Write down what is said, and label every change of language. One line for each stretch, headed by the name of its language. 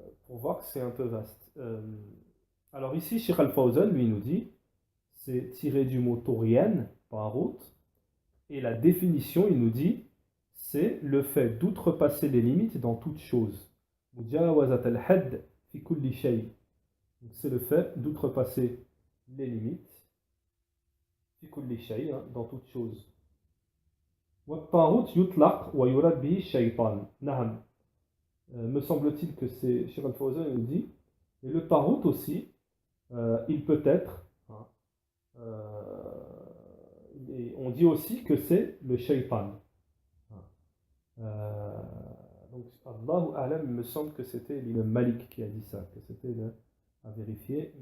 French: pour voir que c'est un peu vaste. Alors ici, Sheikh Al-Fawzan, lui, nous dit, c'est tiré du mot Taurian, Tarut, et la définition, il nous dit, c'est le fait d'outrepasser les limites dans toute chose.
Arabic: Mujawazat al-hadd fi kulli shay.
French: C'est le fait d'outrepasser les limites
Arabic: fi kulli shay,
French: dans toute chose.
Arabic: والطاغوت يطلق ويراد به الشيطان. نعم.
French: Me semble-t-il que c'est Sheikh Al-Fawzan nous dit, et le tarout aussi, il peut être, et on dit aussi que c'est le shaitan. Donc Allahu A'lam, il me semble que c'était l'imam Malik qui a dit ça, que c'était à vérifier.